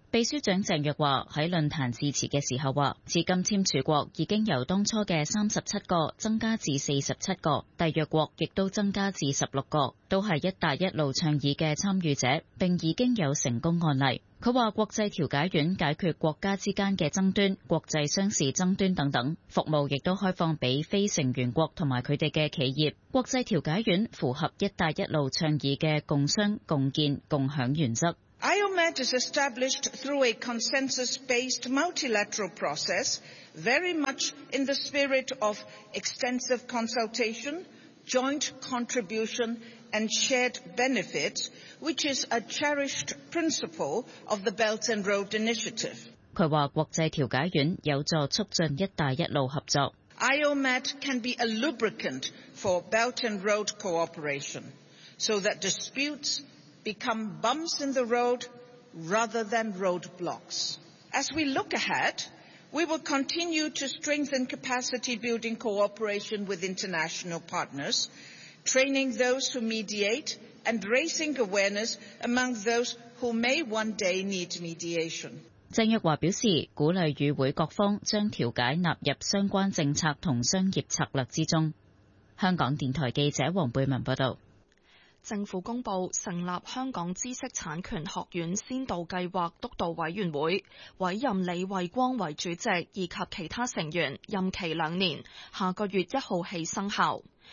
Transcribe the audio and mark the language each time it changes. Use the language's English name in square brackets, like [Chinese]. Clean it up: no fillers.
[Chinese] 秘书长郑若骅在论坛致辞的时候说，至今签署国已经由当初的37个增加至47个，缔约国亦都增加至16个，都是一带一路倡议的参与者，并已经有成功案例。他说，国际调解院解决国家之间的争端、国际商事争端等等，服务亦都开放给非成员国和他们的企业。国际调解院符合一带一路倡议的共商、共建、共享原则。 [English] IOMED is established through a consensus-based multilateral process, very much in the spirit of extensive consultation, joint contribution and shared benefits, which is a cherished principle of the Belt and Road Initiative. [Chinese] 他说国际调解院有助促进一带一路合作。 [English] IOMED can be a lubricant for Belt and Road cooperation, so that disputes become bumps in the road rather than roadblocks. As we look ahead, we will continue to strengthen capacity building cooperation with international partners, training those who mediate and raising awareness among those who may one day need mediation. [Chinese] 郑若骅表示，鼓励与会各方将调解纳入相关政策和商业策略之中。香港电台记者黄贝文报道。政府公布成立香港知识产权学院先导计划督导委员会，委任李慧光为主席以及其他成员，任期两年，下个月1号起生效。